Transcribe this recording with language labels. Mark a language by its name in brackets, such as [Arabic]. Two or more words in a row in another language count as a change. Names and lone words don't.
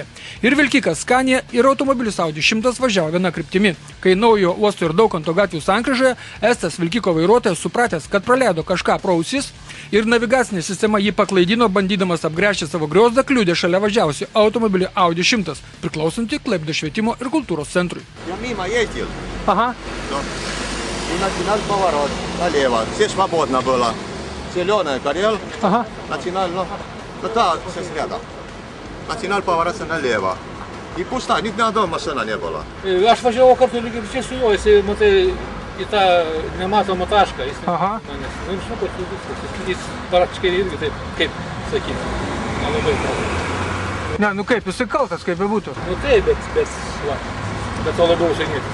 [Lithuanian] Ir Vilkikas Scania ir automobilis Audi 100 važiavo viena kryptimi. Kai naujo uosto ir Daukanto gatvių sankryžoje, Estas Vilkiko vairuotojas supratęs, kad praleido kažką pro ausis ir navigacinė sistema jį paklaidino, bandydamas apgręžti savo griozdą, kliudė šalia važiavusi automobilį Audi 100, priklausantį Klaipėdos švietimo ir kultūros centrui. [Russian] Я мимо ездил, Aha. и начинал поворот налево. Все свободно было. Зеленый горел, Aha. начинал, ну да, все рядом. Начинал поворачиваться налево. И пусто, ни одной машины не было. [Lithuanian] Aš važiavau kartu lygiai čia su juo, jisai, matai, į tą nematomą tašką. Jis Aha. manęs, nu ir žinau, kad viskas. Jis praktiškai irgi taip, kaip sakyti, nelabai kaltas. Ne, nu kaip, jisai kaltas, kaip bebūtų. Nu taip, bet to labiau žinyti.